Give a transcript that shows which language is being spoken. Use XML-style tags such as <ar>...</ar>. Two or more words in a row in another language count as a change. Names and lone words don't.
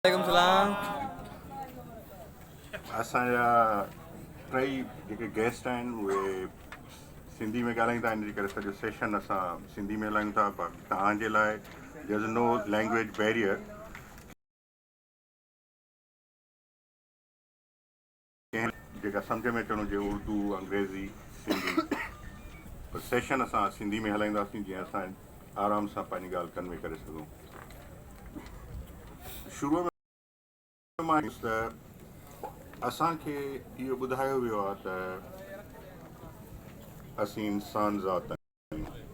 <ar>وعليكم السلام.</ar> <sd>असांजा टई जेके गेस्ट आहिनि उहे सिंधी में ॻाल्हाईंदा आहिनि, इन करे सॼो सेशन असां सिंधी में हलायूं था। बाक़ी तव्हांजे लाइ</sd> <en>There is no language barrier.</en> <sd>कंहिं जेका सम्झ में अचणु हुजे उर्दू, अंग्रेज़ी, सिंधी, पर सेशन असां सिंधी में हलाईंदासीं जीअं असां आराम सां पंहिंजी ॻाल्हि कन्वे करे सघूं। शुरूअ में मां त असांखे इहो ॿुधायो वियो आहे त असीं इंसान ज़ात आहियूं</sd>